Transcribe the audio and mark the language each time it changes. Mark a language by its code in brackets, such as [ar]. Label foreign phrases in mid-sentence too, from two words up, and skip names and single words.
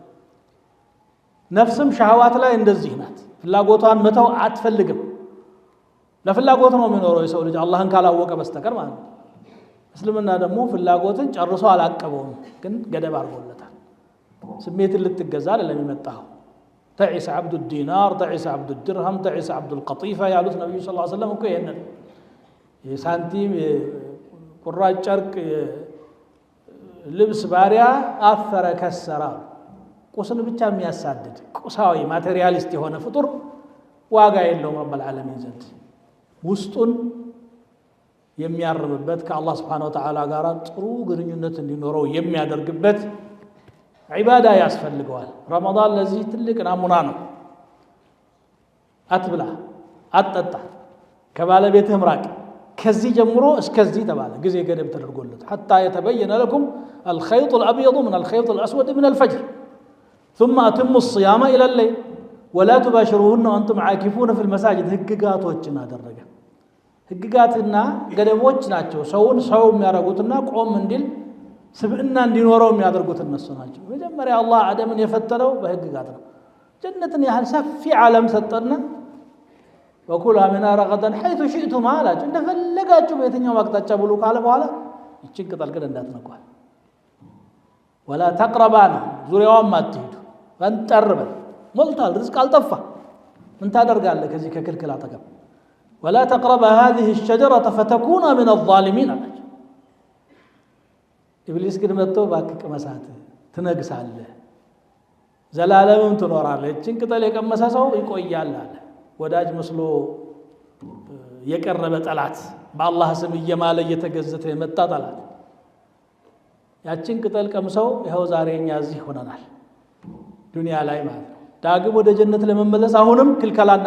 [am] ነፍስም ሻህዋት ላይ እንደዚህ ናት ፍላጎቷን መተው አትፈልግም ለፍላጎት ነው የሚኖረው የሰው ልጅ አላህን ካላወቀ በስተቀር ማለት ነው እስልምና ደግሞ ፍላጎትን ጨርሶ አላቀበውም ግን ገደብ አድርጎለታል ስሜትን ልትገዛ አይደለም የመጣው [ar] تعس عبد الدينار تعس عبد الدرهم تعس عبد القطيفة [am] ያሉት ነብዩ [ar] صلى الله عليه وسلم [am] እኮ ይሄንን የሳንቲም ቁራጭ ጨርቅ ልብስ ባሪያ አፈረ ከሰራ ቁስን ብቻ የሚያሳድድ ቁሳዊ ማቴሪያሊስት የሆነ ፍጡር ዋጋ የለውም [ar] رب العالمين [am] ዘንድ ውስጡን የሚያርምበት ከአላህ [ar] سبحانه وتعالى [am] ጋር ጥሩ ግንኙነት እንዲኖረው የሚያደርግበት ዒባዳ ያስፈልገዋል ረመዳን ለዚህ ትልቅ ናሙና ነው አትብላ አትጠጣ ከባለቤትህ ምራቅ ከዚህ ጀምሮ እስከዚህ ተባለ ጊዜ ገደብ ተደርጎለት [ar] حتى يتبين لكم الخيط الأبيض من الخيط الأسود من الفجر ثم أتموا الصيام إلى الليل ولا تباشروهن وأنتم عاكفون في المساجد [am] ህግጋቶችን አደረገ ህግጋትና ገደቦች ናቸው ሰውን ሰው የሚያረጉትና ቆም እንዲል ስብዕና እንዲኖረው የሚያደርጉት እነሱ ናቸው መጀመሪያ አላህ አደምን የፈጠረው በህግጋት ነው ጀነትን ያህል ሰፊ ዓለም ሰጠና [ar] وكلا منها رغدا حيث شئتم [am] አላችሁ እንደፈለጋችሁ በየትኛው አቅጣጫ ብሉ ካለ በኋላ እቺን ቅጠል ግን እንዳትነኳል [ar] ولا تقربان [am] ዙሪያውን ማትሄዱ ፈንጠርበ ሞልቷል ርዝቅ አልጠፋ ምን ታደርጋለህ ከዚህ ከክልክል አጠገብ [ar] ولا تقرب هذه الشجرة فتكون من الظالمين [am] ኢብሊስ ግን መጥቶ ባክክ መሳት ትነግሳለህ ዘላለምም ትኖራለህ እቺን ቅጠል የቀመሰ ሰው ይቆያል አለ ወዳጅ መስሎ የቀረበ ጠላት በአላህ ስም እየማለ እየተገዘተ የመጣ ጠላት ያቺን ቅጠል ቀምሰው ይሄው ዛሬኛ እዚህ ሆነናል ዱንያ ላይ ማለት ነው ዳግም ወደ ጀነት ለመመለስ አሁንም ክልከላና